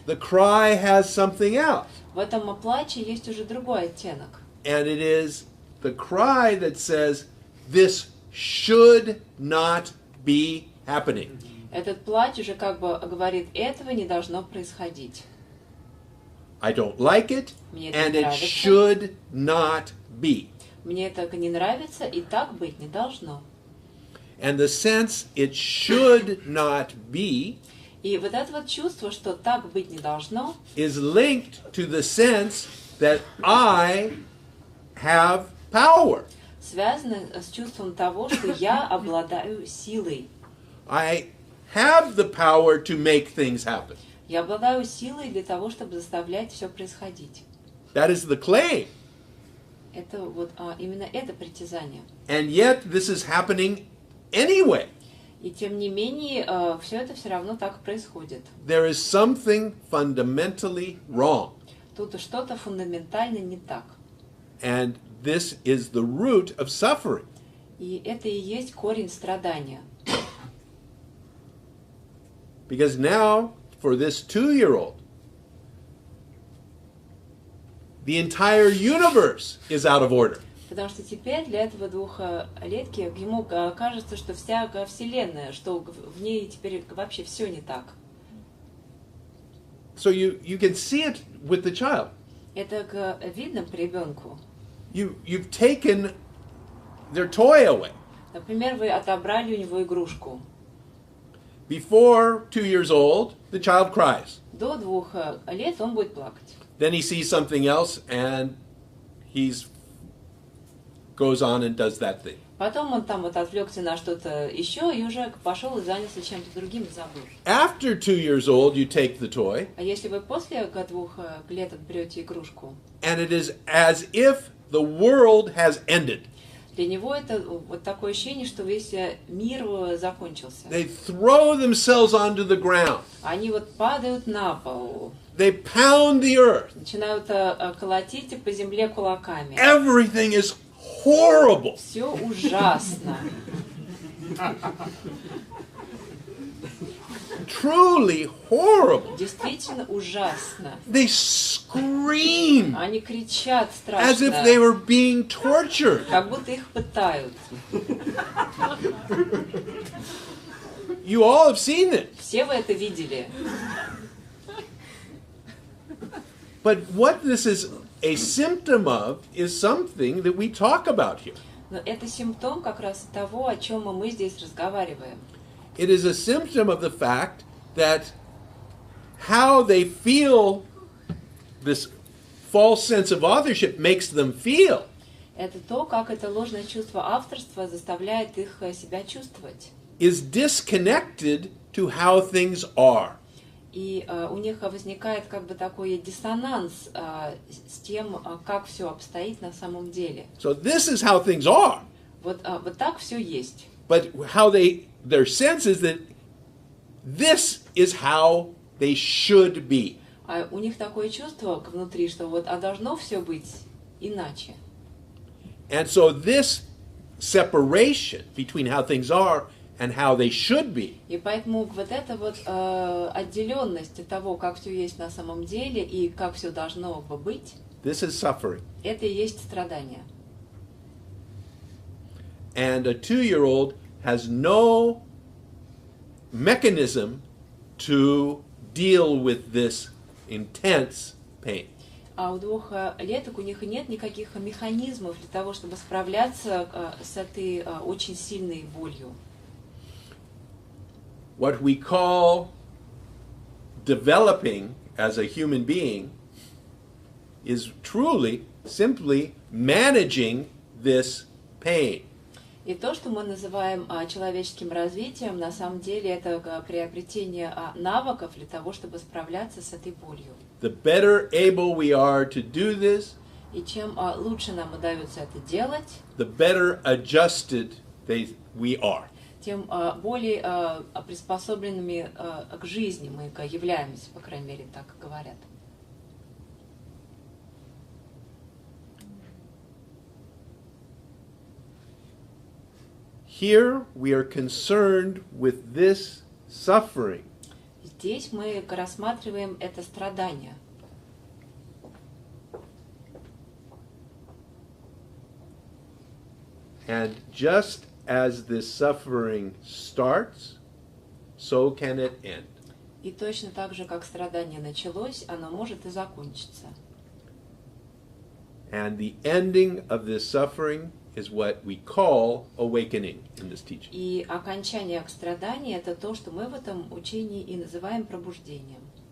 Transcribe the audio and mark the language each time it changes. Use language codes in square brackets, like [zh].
[en] the cry has something else. [ru] в этом плаче есть уже другой оттенок. [en] And it is the cry that says, this should not be happening. [ru] Этот плач уже как бы говорит, этого не должно происходить. [en] I don't like it, [ru] Мне это [en] and [ru] не [en] it [ru] нравится. [en] should not be. [ru] Мне это не нравится, и так быть не должно. [en] And the sense it should not be [ru] И вот это вот чувство, что так быть не должно, [en] is linked to the sense that I have power. [ru] связано с чувством того, что я обладаю силой. [en] I have the power to make things happen. [ru] Я обладаю силой для того, чтобы заставлять все происходить. [en] That is the claim. [ru] Это вот именно это притязание. [en] And yet this is happening anyway. [ru] И тем не менее, все это все равно так происходит. [en] There is something fundamentally wrong. [ru] Тут что-то фундаментально не так. [en] And this is the root of suffering. [ru] И это и есть корень страдания. [en] Because now, for this 2-year-old, the entire universe is out of order. [ru] Потому что теперь для этого двухлетки ему кажется, что вся Вселенная, что в ней теперь вообще все не так. [en] So you can see it with the child. [ru] Это видно по ребенку. [en] You've taken their toy away. [ru] Например, вы отобрали у него игрушку. [en] Before 2 years old, the child cries. [ru] До 2 лет он будет плакать. [en] Then he sees something else and he's goes on and does that thing. [ru] Потом он там вот отвлекся на что-то еще и уже пошел и занялся чем-то другим и забыл. [en] After 2 years old, you take the toy, [ru] А если вы после 2 лет отберете игрушку, [en] and it is as if the world has ended. [ru] для него это вот такое ощущение, что весь мир закончился. [en] They throw themselves onto the ground. [ru] Они вот падают на пол, [en] They pound the earth. [ru] начинают колотить по земле кулаками. [en] Everything is horrible. [ru] Все ужасно. [en] Truly horrible. [ru] Действительно ужасно. [en] They scream [ru] Они кричат [en] as if they [ru] страшно, [en] were being tortured. [ru] как будто их пытают. [en] You all have seen it. [ru] Все вы это видели. [en] But what this is a symptom of is something that we talk about here. [ru] Но это симптом как раз того, о чем мы здесь разговариваем. [en] It is a symptom of the fact that how they feel this false sense of authorship makes them feel. [ru] Это то, как это ложное чувство авторства заставляет их себя чувствовать. [en] Is disconnected to how things are. [ru] И у них возникает как бы такой диссонанс с тем, как все обстоит на самом деле. [en] So this is how things are. [ru] Вот так все есть. [en] But how their sense is that this is how they should be. [ru] А у них такое чувство внутри, что вот должно все быть иначе. [en] And so this separation between how things are and how they should be [ru] И поэтому вот эта вот отделенность от того, как все есть на самом деле и как все должно бы быть, [en] this is suffering. [ru] это и есть страдание. [en] And a 2-year-old has no mechanism to deal with this intense pain. [ru] А у 2-леток у них нет никаких механизмов для того, чтобы справляться с этой очень сильной болью. [en] What we call developing as a human being is truly simply managing this pain. [ru] И то, что мы называем человеческим развитием, на самом деле это приобретение навыков для того, чтобы справляться с этой болью. [en] The better able we are to do this, [ru] И чем лучше нам удается это делать, [en] the better adjusted we are. [ru] тем более приспособленными к жизни мы являемся, по крайней мере, так говорят. [en] Here we are concerned with this suffering. [ru] Здесь мы рассматриваем это страдание. [en] And just as this suffering starts, so can it end. [ru] И точно так же, как страдание началось, оно может и закончиться. [en] And the ending of this suffering is what we call awakening in this teaching. [ru] И окончание страданий – это то, что мы в этом учении и называем пробуждением.